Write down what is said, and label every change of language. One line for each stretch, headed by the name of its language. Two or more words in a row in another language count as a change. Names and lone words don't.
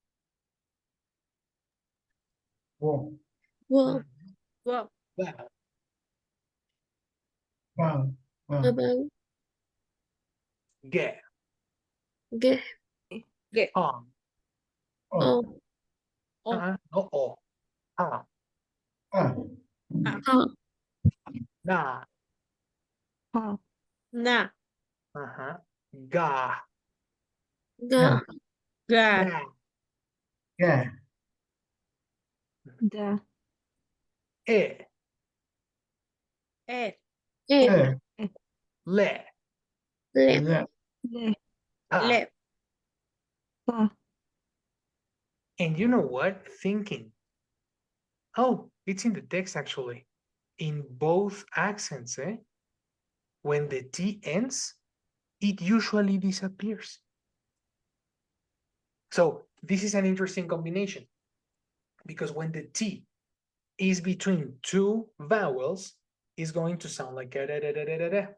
English: Wow. Well, well, That. Wow. Wow. about Get. get On. Oh. oh oh No. Oh. Ah. Ah. oh Na. na Uh-huh. Ga. ga Yeah. ga Da. Yeah. E. e Eh. Le. le Yeah. Ah. le And you know what? Thinking. Oh, it's in the text actually. In both accents, when the T ends, it usually disappears. So this is an interesting combination because when the T is between two vowels, it's going to sound like da, da, da, da, da, da.